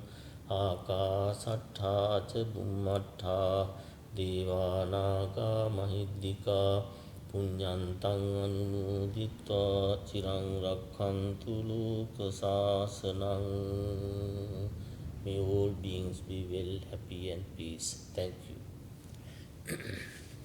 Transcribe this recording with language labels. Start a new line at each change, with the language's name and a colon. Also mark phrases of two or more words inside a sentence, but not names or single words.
Pali: Akasattha ca bummattha devanaga mahiddhika punyantang anumuditva cirang rakkantu loka sasanang.
English: May all beings be well, happy and peace. Thank you.